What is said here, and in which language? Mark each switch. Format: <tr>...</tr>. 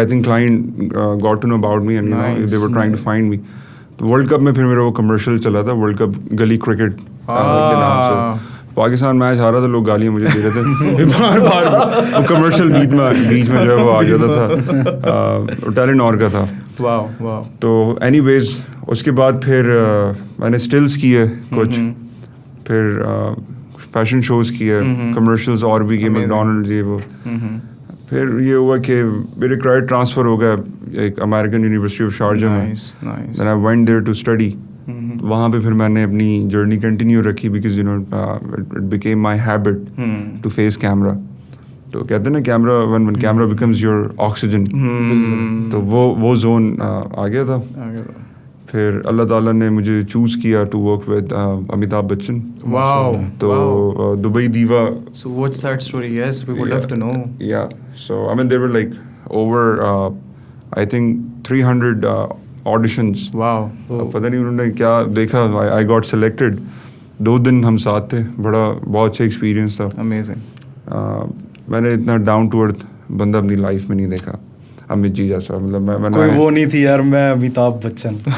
<en>I think client got to know about me and you know they were trying to find me.</en> <ur>تو world cup میں پھر میرا وہ commercial چلا تھا, ورلڈ کپ گلی کرکٹ کے نام سے. پاکستان میچ ہارا تھا, لوگ گالیاں مجھے دے رہے تھے بار بار. وہ کمرشل بیچ میں جو ہے وہ آ جاتا تھا, ٹیلنٹ اور کا تھا. تو اینی ویز اس کے بعد پھر میں نے اسٹلس کیے کچھ, پھر فیشن شوز کیے, کمرشلز اور بھی کیے, میکڈونلڈز یہ وہ. پھر یہ ہوا کہ میرے کریڈٹ ٹرانسفر ہو گیا ایک امیریکن یونیورسٹی آف شارجہ میں.</ur> <en>Then I went there to study.</en> <ur>وہاں پہ پھر میں نے اپنی جرنی کنٹینیو رکھی,</ur> <en>Because you know it became my habit to face camera.</en> <ur>تو کہتے ہیں نا camera</ur> <en>when camera becomes your oxygen.</en> <ur>تو وہ زون آ گیا تھا. پھر اللہ تعالیٰ نے مجھے چوز کیا</ur> <en>to work with</en> <ur>Amitabh Bachchan. تو Dubai Dewa.</ur> <en>So what's that story? Yes, we would love to know. Yeah, so I mean there were like over I think 300 auditions. Wow.</en> <ur>پتہ نہیں انہوں نے کیا دیکھا,</ur> <en>I got selected.</en> <ur>2 دن ہم ساتھ تھے, بہت اچھا ایکسپیرینس تھا.</ur> <en>Amazing.</en> <ur>میں نے اتنا ڈاؤن ٹو ارتھ بندہ اپنی لائف میں نہیں دیکھا. امت جی جیسا, مطلب میں کوئی وہ نہیں تھی یار, میں امیتابھ بچن.</ur>